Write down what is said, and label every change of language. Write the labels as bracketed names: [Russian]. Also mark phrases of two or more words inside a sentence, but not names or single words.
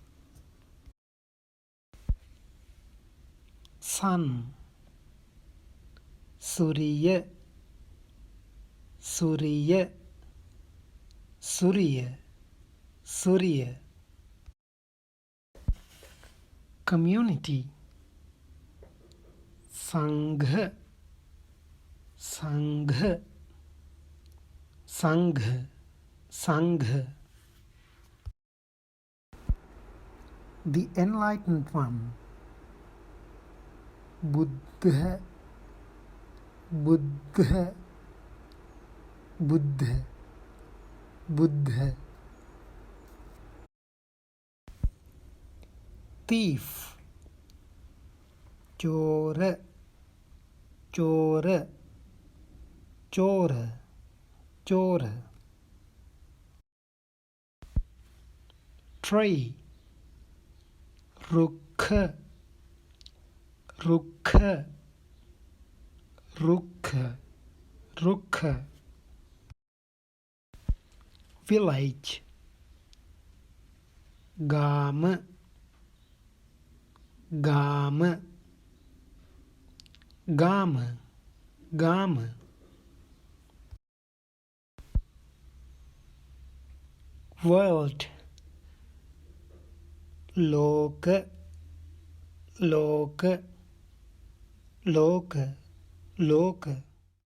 [Pali] sun सूर्य सूर्य सूर्य सूर्य community संघ संघ संघ संघ [English] the enlightened one [Pali] बुद्ध बुद्ध बुद्ध बुद्ध thief चोर चोर चोर चोर tree रुक्ख रुक्ख रुक्ख रुक्ख village गाम गाम गाम गाम world लोक लोक लोक लोक